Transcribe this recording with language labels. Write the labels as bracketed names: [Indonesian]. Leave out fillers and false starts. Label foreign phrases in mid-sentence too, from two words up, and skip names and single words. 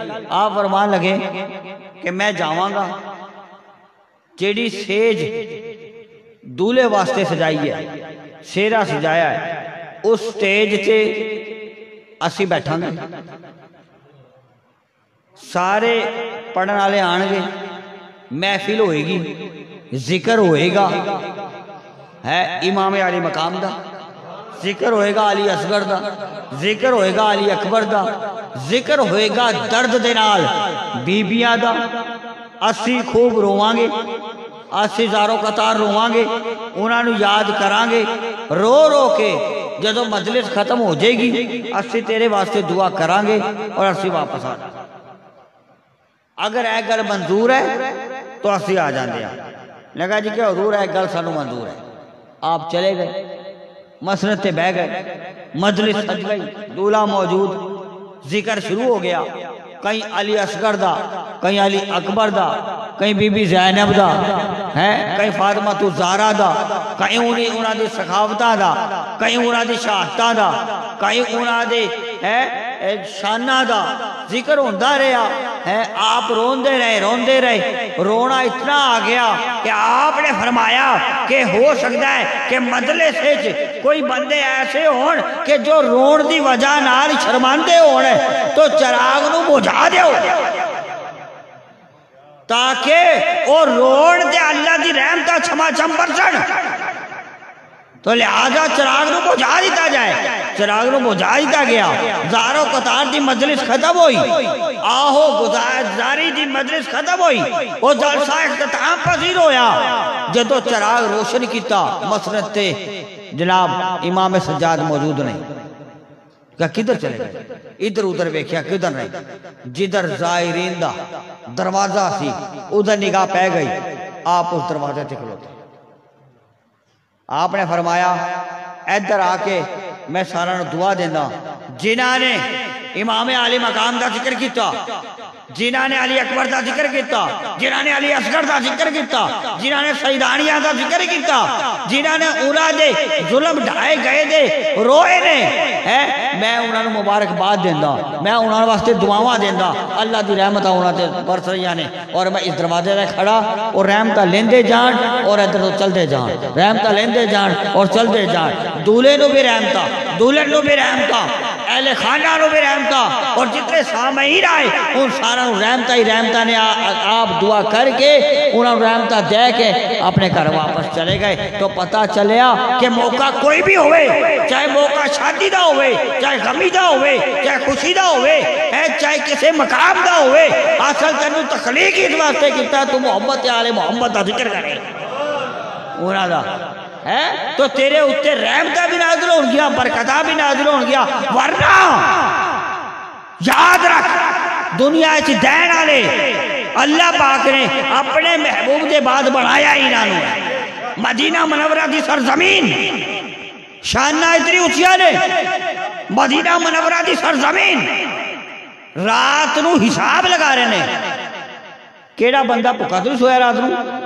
[Punjabi] آپ فرمان لگے کہ میں جاواں گا جیڑی سیج دولے واسطے سجائی ہے سیرا سجایا ہے اس سٹیج تے اسی بیٹھاں گے سارے پڑھن والے آن گے محفل ہوئے گی ذکر ہوئے گا ہے امام علی مقام دا ذکر ہوئے گا علی اصغر دا ذکر ہوئے گا علی اکبر دا ذکر ہوئے گا درد دے نال بیبیاں دا اسی خوب رواں گے اسی زاروں قطار رواں گے انہاں نو یاد کراں گے رو رو کے جدو مجلس ختم ہو جائے گی اسی تیرے واسطے دعا کراں گے اور اسی واپس آ جائیں. اگر اے گل منظور ہے تو اسی آ جاندے ہیں. لگا جی کہ حضور ہے گل سانو منظور ہے. آپ چلے گئے مسند تے بہ گئے مجلس سج گئی دولہا موجود ذکر شروع ہو گیا. کہیں علی اصغر دا کہیں علی اکبر دا کہیں بی بی زینب دا کہیں فاطمہ الزہرا دا کہیں انہاں دی سخاوتاں دا کہیں انہاں دی شہادتاں دا کہیں انہاں دے شانہ دا ذکر ہوندہ رہا ہے. آپ روندے رہے رونا اتنا آ گیا کہ آپ نے فرمایا کہ [Urdu] ہو سکتا ہے کہ [Punjabi] مجلس وچ کوئی بندے ایسے ہون کہ جو رون دی وجہ نال شرماندے ہون تو چراغ نو بجھا دیو تاکہ وہ رون دے اللہ دی رحمتہ چھما چھم برسن. تو لہذا چراغ نو بجھا دیتا جائے. چراغ نو بجھا دیتا گیا. زارو قطار دی مجلس ختم ہوئی. آہو زاری دی مجلس ختم ہوئی. وہ جلسہ اختتام پذیر ہویا. جدو چراغ روشن کیتا مسند تے جناب امام سجاد موجود نہیں. کہ کدھر چلے گئے؟ ادھر ادھر بیکھیا کدھر نہیں. جدھر زائرین دا دروازہ سی ادھر نگاہ پہ گئی. آپ اس دروازے تے کھلوتے. آپ نے فرمایا ادھر آ کے میں سارا دعا دینا جنہاں نے امام علی مقام دا ذکر کیتا جنہاں نے علی اکبر دا ذکر کیتا جنہاں نے علی اصغر دا ذکر کیتا جنہاں نے سیدانیہ دا ذکر کیتا جنہاں نے اولا دے ظلم ڈھائے گئے دے روئے نے میں انہاں نے مبارک باد دینا میں انہاں واسطے دعاواں دینا. اللہ دی رحمتہ انہاں تے برس رہی نے اور میں اس دروازے تے کھڑا اور رحمتہ لیندے جان اور ادھر تو چلتے جان رحمتہ لیندے جان اور چلتے جان. دولے نو بھی رحمتہ دولن نو بھی رحمتہ اہل خانہ نو بھی رحمتہ اور جتنے سامعین آئے ان سارا رحمتہ ہی رحمتہ نے آپ دعا کر کے انہوں نے رحمتہ دے کے اپنے گھر واپس چلے گئے. تو پتہ چلیا کہ موقع کوئی بھی ہوئے چاہے موقع شادی دا ہوئے چاہے غمی دا ہوئے چاہے خوشی دا ہوئے چاہے کسی مقام دا ہوئے اصل تینوں تخلیق اس واسطے کیتا تو محمد آل محمد دا ذکر کرے انہاں دا تو تیرے اتے رحمتہ بھی نازل ہو گیا برکتہ بھی نازل ہو گیا. ورنہ یاد رکھ دنیا اچ دین والے اللہ پاک نے اپنے محبوب دے بعد بنایا انہاں نو. مدینہ منورہ دی سرزمین شانہ اتنی اچھیا نے مدینہ منورہ دی سرزمین رات نو حساب لگا رہے نے کیڑا بندہ پکا تو سویا رات نو